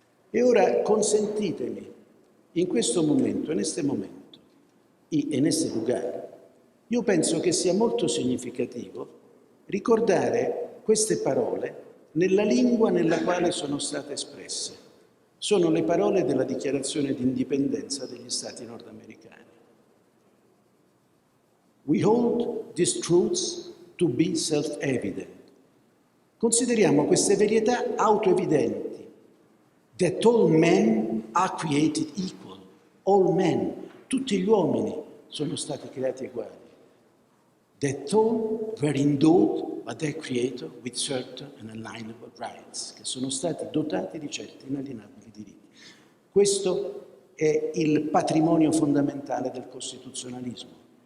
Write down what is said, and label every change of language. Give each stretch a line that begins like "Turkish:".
Italian: E ora consentitemi, in questo momento,
Spanish: in este momento, y en este lugar,
Italian: io penso che sia molto significativo ricordare queste parole nella lingua nella quale sono state espresse. Sono le parole della Dichiarazione di Indipendenza degli Stati nordamericani.
English: We hold these truths to be self-evident.
Italian: Consideriamo queste verità autoevidenti.
English: That all men are created equal. All men,
Italian: tutti gli uomini sono stati creati uguali.
English: That all were endowed by their Creator with certain and unalienable rights,
Italian: che sono stati dotati di certi inalienabili diritti.
English: Questo è il patrimonio fondamentale del costituzionalismo.